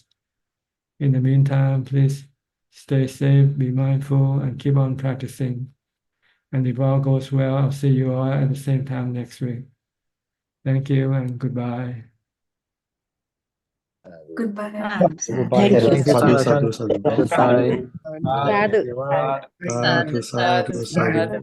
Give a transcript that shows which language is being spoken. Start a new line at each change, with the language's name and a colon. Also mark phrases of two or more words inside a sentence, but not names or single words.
English: In the meantime, please stay safe, be mindful, and keep on practicing. And if all goes well, I'll see you all at the same time next week. Thank you and goodbye. Goodbye. Goodbye. Thank you. Thanks, Sadhu, Ajahn.
Pali: sadhu, sadhu.
English: Goodbye. Sadhu.
Pali: Sadhu, sadhu, sadhu.